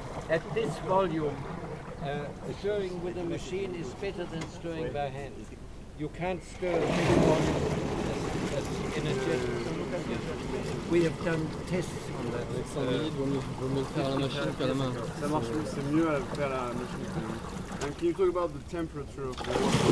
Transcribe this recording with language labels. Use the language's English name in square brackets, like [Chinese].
[English] At this volume, stirring with a machine is better than stirring by hand. You can't stir this volume as energetic. We have done tests on that. [French] Avec 100 millilitres, vaut mieux le faire à la machine qu'à la main. Ça marche mieux, c'est mieux à faire à la machine. [English] And can you talk about the temperature of the water?